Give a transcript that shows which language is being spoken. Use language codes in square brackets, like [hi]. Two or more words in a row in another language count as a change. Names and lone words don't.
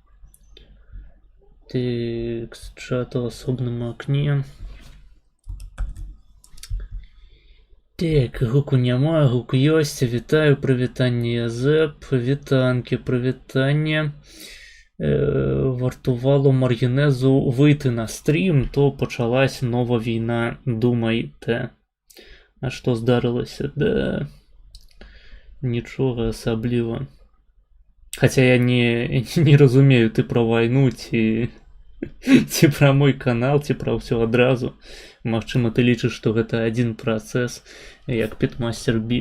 [be] Тэкст чату ў асобным акне. Так, гуку няма, гук ёсць, вітаю, прывітанне Язэп, вітанкі, прывітанне. [uk] Вартувало Маргінезу выйти на стрім, то пачалась нова війна, думайте. [be] А што здарылася? Да, нічога асабліва. Хаця я не разумею, ты пра вайну, ці пра мой канал, ці пра ўсё адразу. Магчыма, ты лічыш, што гэта адзін працэс, як Pitmaster B.